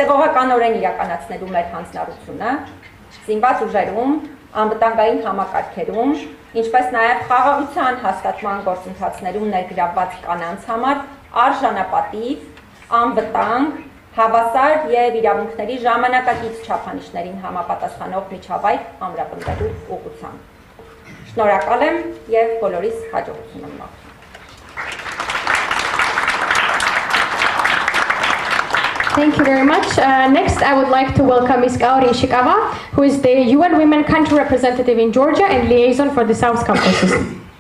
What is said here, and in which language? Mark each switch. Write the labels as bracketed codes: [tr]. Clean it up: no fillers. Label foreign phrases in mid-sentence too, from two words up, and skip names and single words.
[hy] իրականացնելու մեր հանձնառությունը, զինված ուժերում, անվտանգային համակարգերում, ինչպես նաև խաղաղության հաստատման գործընթացներում ներգրավված կանանց համար արժանապատիվ, անվտանգ, հավասար եւ իրավունքների ժամանակակից չափանիշներին համապատասխանող միջավայր ամրապնդելու ուղղությամբ։ Շնորհակալ եմ եւ բոլորիս հաջողություն եմ մաղթում։ [en] Thank you very much. Next, I would like to welcome Ms. Kaori Ishikawa, who is the UN Women Country Representative in Georgia and liaison for the South Caucasus.